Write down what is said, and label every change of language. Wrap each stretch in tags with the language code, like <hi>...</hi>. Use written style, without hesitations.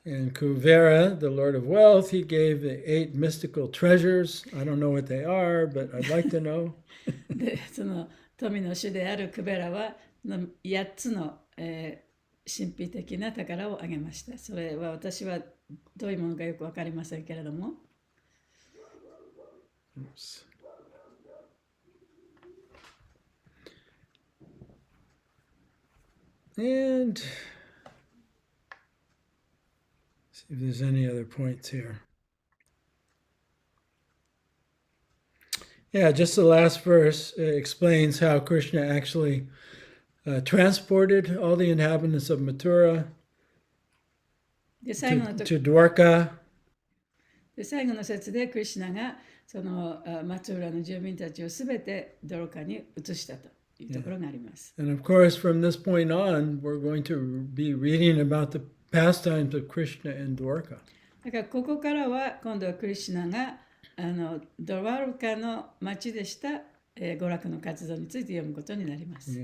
<en>And Kuvera, the Lord of Wealth, he gave the 8 mystical treasures. I don't know what they are, but I'd like to know.</en> <ja>でその富の主であるクベラは8つの、神秘的な宝をあげました。それは私はどういうものかよく分かりませんけれども。</ja> <en>Oops. And See if there's any other points here. Yeah, just the last verse explains how Krishna actually transported all the inhabitants of Mathura</en> <ja>で最</ja> <en>to,</en> <ja>後のと</ja> <en>to Dwarka.</en> <ja>で最後の節でクリシュナがその松浦の住民たちをすべてドロカに移したというところがあります。</ja> <en>And of course, from this point on, we're going to be reading about the pastimes of Krishna in Dwarka.</en> <ja>だからここからは今度はクリシュナがドワルカの町でした、娯楽の活動について読むことになります。</ja>